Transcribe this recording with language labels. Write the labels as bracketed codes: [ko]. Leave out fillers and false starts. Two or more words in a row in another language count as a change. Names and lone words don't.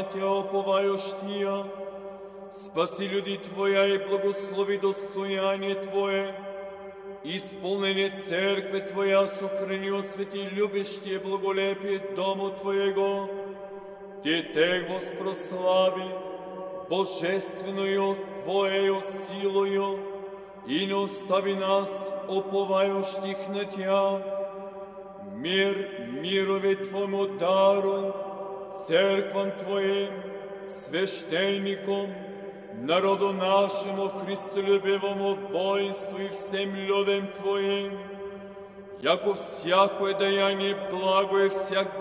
[cu] Тя, оповающия, спаси люди Твоя и благослови достояние Твое, исполнение Церкви Твоя, сохрани, освети любящие благолепие Дому Твоего, Тех воспрослави божественную Твоею силою, и не остави нас, уповающих на Тя. Мир мирове Твоему даруй, церквам Твоим, священникам, народу нашему христолюбивому воинству и всем людям Твоим, яко всякое даяние благо и всяк